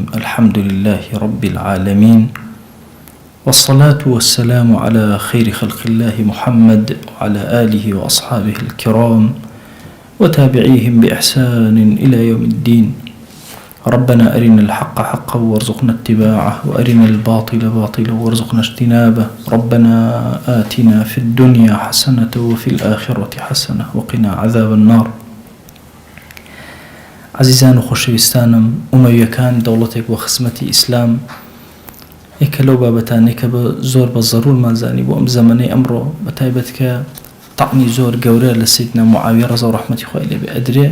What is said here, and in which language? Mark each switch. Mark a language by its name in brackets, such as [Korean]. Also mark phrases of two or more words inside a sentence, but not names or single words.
[Arabic] الحمد لله رب العالمين، والصلاة والسلام على خير خلق الله محمد وعلى آله وأصحابه الكرام وتابعيهم بإحسان إلى يوم الدين. ربنا أرنا الحق حقا وارزقنا اتباعه، وأرنا الباطل باطلا وارزقنا اجتنابه. ربنا آتنا في الدنيا حسنة وفي الآخرة حسنة وقنا عذاب النار. [Central Kurdish] عزیزان و خۆشەویستانم، ئومەویەکان دەوڵەتێک بۆ خزمەتی ئیسلام یەکە لەو بابەتانەی کە زۆر بە زەڕورمانزانی بۆ ئەم زەمانەی ئەمڕۆ، بە تایبەت کە تەعنی زۆر گەورە لە سیدنا معاویە ڕەزا و ڕەحمەتی خوای لێبێ ئەدرێ.